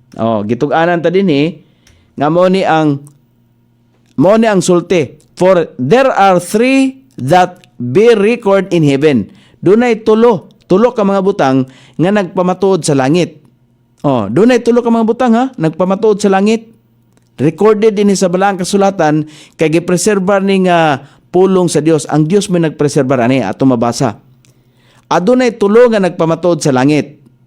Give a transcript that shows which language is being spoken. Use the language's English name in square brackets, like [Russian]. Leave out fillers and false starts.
[Cebuano] Gitug-anan ta dinhi nga mao ni ang sulti. [English] For there are three that be record in heaven. [Cebuano] Dunay tulo ka mga butang nga nagpamatuod sa langit. Dunay tulo ka mga butang nagpamatuod sa langit. Recorded din sa balaang kasulatan kay gipreserbar ni nga pulong sa Dios. Ang Dios may nagpreserbar ani ato mabasa. Adunay tulo nga nagpamatuod sa langit.